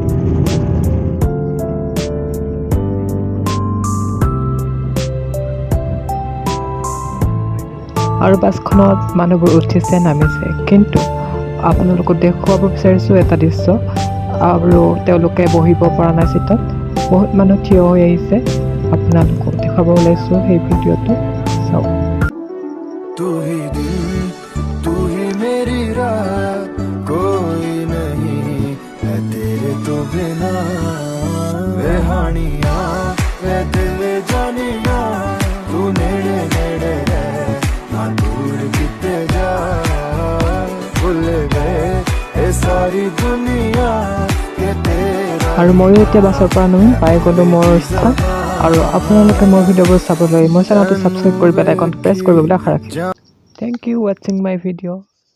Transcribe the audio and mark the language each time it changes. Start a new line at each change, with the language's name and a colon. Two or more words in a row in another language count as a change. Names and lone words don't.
Assamese: আৰু বাছখনত মানুহবোৰ উঠিছে, নামিছে, কিন্তু আপোনালোকক দেখুৱাব বিচাৰিছোঁ এটা দৃশ্য। আৰু তেওঁলোকে বহিব পৰা নাই চিটত, বহুত মানুহ থিয় হৈ আহিছে। আপোনালোকক দেখুৱাব ওলাইছোঁ সেই ভিডিঅ'টো, চাওক।
Hindi: तू ही दिल, तू ही मेरी राह, कोई नहीं है तेरे तो बिना।
Punjabi: ਵੇ ਹਾਣੀਆ, ਵੇ ਦਿਲ ਜਾਨੀਆ, ਤੂੰ ਨੇੜੇ ਨੇੜੇ ਰਹਿ, ਨਾ ਦੂਰ ਕਿਤੇ ਜਾ।
Hindi: भूल गए ये सारी दुनिया के तेरा।
Assamese: আৰু ময়ো এতিয়া বাছৰ পৰা নামি পাই গ'লোঁ মোৰ স্থান। আৰু আপোনালোকে মোৰ ভিডিঅ'বোৰ চাবলৈ মোৰ চেনেলটো ছাবস্ক্ৰাইব কৰি
English: bell icon
Assamese: প্ৰেছ কৰিব বুলি আশা ৰাখিছোঁ।
English: Thank you watching my video'.